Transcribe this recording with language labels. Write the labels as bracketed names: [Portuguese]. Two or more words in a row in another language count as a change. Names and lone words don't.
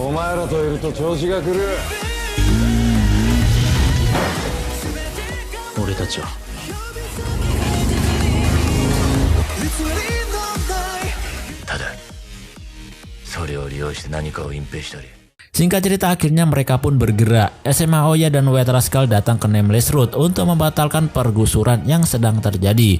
[Japanese] 前らといると調子が狂う。俺たちはただそれを利用して何かを隠蔽したり。 [Indonesian] Singkat cerita, akhirnya mereka pun bergerak. SMA Oya dan White Rascal datang ke Nameless Road untuk membatalkan pergusuran yang sedang terjadi.